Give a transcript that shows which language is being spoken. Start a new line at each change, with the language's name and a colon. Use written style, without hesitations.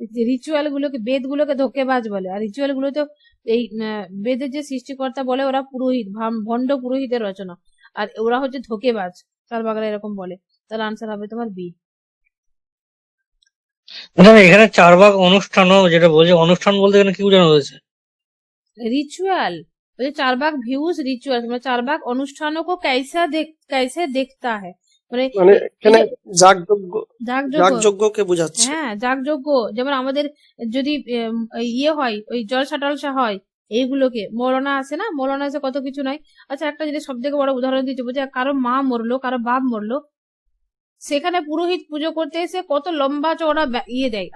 Bangla: Ritual গুলোকে, বেদ গুলোকে ধোঁকেবাজ বলে। আর রিচুয়াল গুলো তো এই বেদের যে সৃষ্টিকর্তা বলে ওরা পুরোহিত, ভণ্ড পুরোহিতের রচনা, আর ওরা হচ্ছে ধোঁকেবাজ, চারবাকরা এরকম বলে। তাহলে আনসার হবে তোমার বি। ম্যাডাম এখানে 4 ভাগ অনুষ্ঠানও যেটা বলছে, অনুষ্ঠান বলতে এখানে কি বোঝানো হয়েছে?
Hindi: रिचुअल, तो ये 4 भाग व्यूज रिचुअल मतलब 4 भाग अनुष्ठानों को कैसे देखता है
Bangla: মানে মানে এখানে এই যে যাগযজ্ঞ যাগযজ্ঞ, যাগযজ্ঞকে বোঝাচ্ছে। হ্যাঁ যাগযজ্ঞ, যেমন আমাদের যদি ইয়ে হয় ওই জলসা টলসা হয় এইগুলোকে, মরনা আছে না, মরনা আছে কত কিছু নাই। আচ্ছা একটা জিনিস সব থেকে বড় উদাহরণ দিতে বলছে, কারো মা মরলো, কারো বাপ মরলো, সেখানে পুরোহিত পুজো করতে এসে কত লম্বা চওড়া ইয়ে দেয়।